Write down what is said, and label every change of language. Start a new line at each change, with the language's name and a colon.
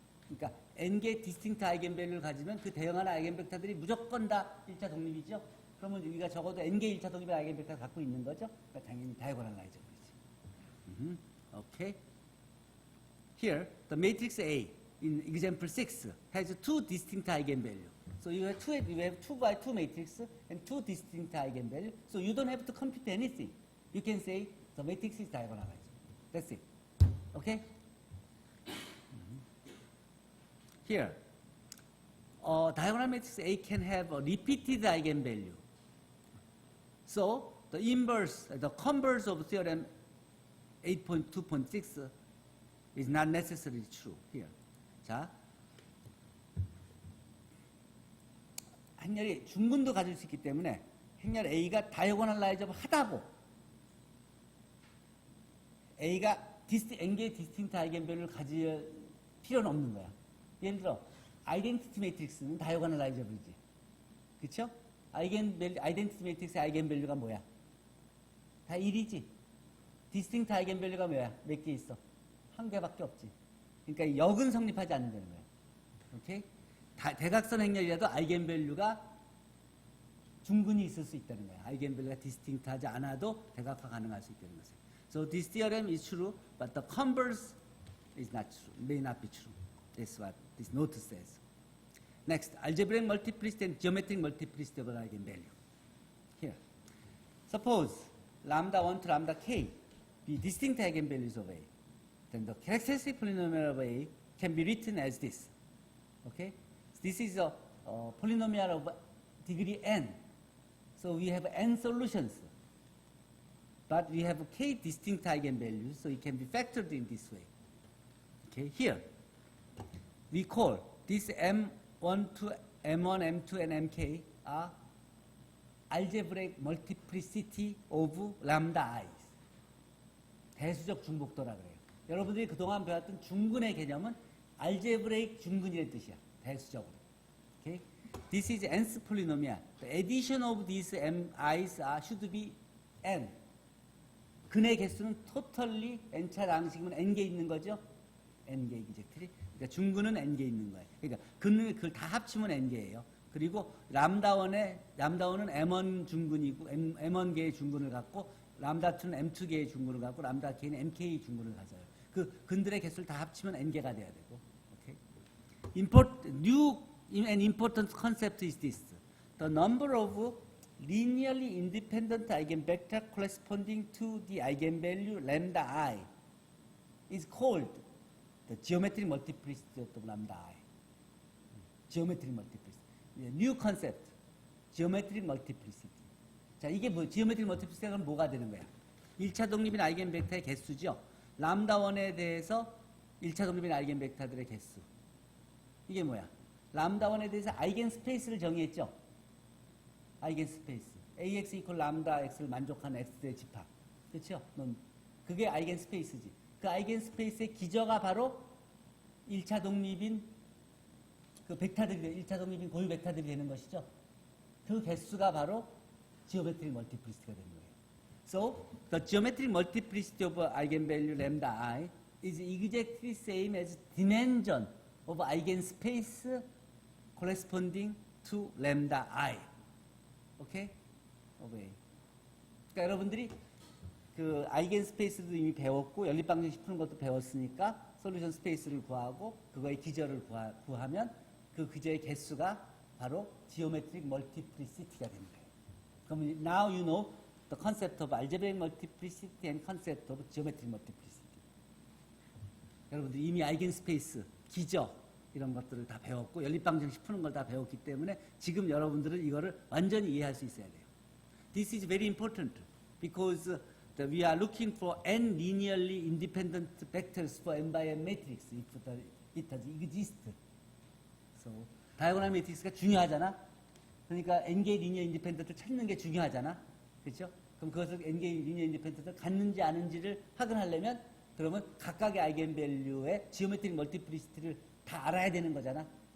Korean: 그러니까 n개의 디스팅트 아이겐밸류를 가지면 그 대응하는 아이겐벡터들이 무조건 다 1차 독립이죠. 그러면 우리가 적어도 n개의 1차 독립의 아이겐벡터를 갖고 있는 거죠. 그러니까 당연히 다이고널라이저블이지.
English: Okay. Here, the matrix A in example 6 has two distinct eigenvalues. So you have two by two matrix and two distinct eigenvalues. So you don't have to compute anything. You can say the matrix is diagonalized. That's it. Okay? Here, diagonal matrix A can have a repeated eigenvalue. So the inverse, the converse of theorem 8.2.6 is not necessarily true here.
Korean: 자, 행렬이 중근도 가질 수 있기 때문에 행렬 A가 다이고널라이저블 하다고 A가 n개의 디스팅트 아이겐밸류를 가질 필요는 없는 거야. 예를 들어 아이덴티티 매트릭스는 다이고널라이저블이지. 그렇죠? 아이덴티티 매트릭스의 아이겐밸류가 뭐야? 다 1이지. 디스팅트 아이겐밸류가 뭐야? 몇 개 있어? 한 개밖에 없지. 그러니까 역은 성립하지 않는다는 거야. 오케이? 대각선 행렬이라도 아이겐밸류가 중근이 있을 수 있다는 거야. 아이겐밸류가 디스팅트하지 않아도 대각화 가능할 수 있다는 거죠.
English: So this theorem is true, but the converse is not true. May not be true. That's what this note says. Next, algebraic multiplicity and geometric multiplicity of an eigenvalue. Here, suppose lambda 1 to lambda k be distinct eigenvalues of A. Then the characteristic polynomial of A can be written as this. Okay? This is a polynomial of degree n. So we have n solutions. But we have k distinct eigenvalues, so it can be factored in this way. Okay, here we call this M1 to M1, M2, and Mk are algebraic multiplicity of lambda i's.
Korean: 대수적 중복도라 그래요. 여러분들이 그동안 배웠던 중근의 개념은 algebraic 중근이라는 뜻이야. 대수적으로.
English: Okay? This is nth polynomial. The addition of these mi's should be n.
Korean: 근의 개수는 totally n차 양식이면 n개 있는 거죠. n개 이젝트리. 그러니까 중근은 n개 있는 거예요. 그러니까 그걸 다 합치면 n개예요. 그리고 람다1은 m1 중근이고 m1개의 중근을 갖고 람다2는 m2개의 중근을 갖고 람다 k는 mk 중근을 가져요. 그 근들의 개수를 다 합치면 n개가 돼야 되고.
English: Okay? New and important concept is this. The number of linearly independent eigenvector corresponding to the eigenvalue lambda I is called the geometric multiplicity of lambda I. Geometric multiplicity. New concept. Geometric multiplicity.
Korean: 자, 이게 뭐, geometric multiplicity가 뭐가 되는 거야? 1차 독립인 아이겐벡터의 개수죠. 람다1에 대해서 1차 독립인 아이겐벡터들의 개수. 이게 뭐야? 람다1에 대해서 아이겐스페이스를 정의했죠. 아이겐스페이스. AX 이퀄 람다 X를 만족하는 X의 집합. 그렇죠? 그게 아이겐스페이스지. 그 아이겐스페이스의 기저가 바로 1차 독립인 그 벡터들이 1차 독립인 고유 벡터들이 되는 것이죠. 그 개수가 바로 geometric multiplicity가 되는 거예요.
English: So, the geometric multiplicity of eigenvalue lambda I is exactly same as dimension of eigenspace corresponding to lambda I. 오케이? 오케이.
Korean: 그러니까 여러분들이 그 아이겐스페이스도 이미 배웠고 연립방정식 푸는 것도 배웠으니까 솔루션 스페이스를 구하고 그거의 기저를 구하면 그 기저의 개수가 바로 geometric multiplicity가 되는 거예요.
English: 그럼 now you know the concept of algebraic multiplicity and concept of geometric multiplicity.
Korean: 여러분들 이미 아이겐스페이스, 기저 이런 것들을 다 배웠고 연립방정식 푸는 걸 다 배웠기 때문에 지금 여러분들은 이거를 완전히 이해할 수 있어야 돼요.
English: This is very important because we are looking for n linearly independent vectors for n by n matrix if it does exist.
Korean: So 다이고널 매트릭스가 중요하잖아. 그러니까 n개의 리니어 인디펜던트를 찾는 게 중요하잖아. 그렇죠? 그럼 그것을 n개의 리니어 인디펜던트를 갖는지 아는지를 확인하려면 그러면 각각의 아이겐밸류의 지오메트릭 멀티플리시티를 다 알아야 되는 거잖아.